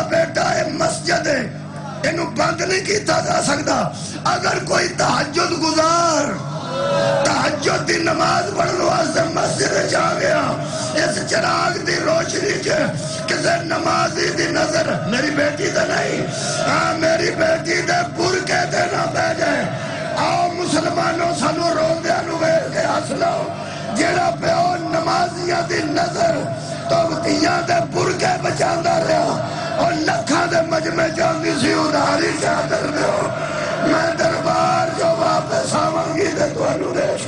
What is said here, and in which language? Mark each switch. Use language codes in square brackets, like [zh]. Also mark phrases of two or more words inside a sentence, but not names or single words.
[pa] بیٹا اے مسجد ہے انہوں بند نہیں کیتا جا سکتا اگر کوئی تہجد گزار تہجد دی نماز پڑھنے واسطے مسجد جا گیا اس چراغ دی روشنی چ کسے نمازی دی نظر میری بیٹی تے نہیں ہاں میری بیٹی دے برکے تے نہ پہ جائے آؤ مسلمانوں سانو روندیاں نو ویکھ کے ہس لو جیڑا پیو نمازیاں دی نظر تو کیاں دے برکے بچاندا رہیا اور لکھاں دے مجمع جاندی سی ادھاری چادر دیو میں دربار جو واپس آواں گی تے تانوں دے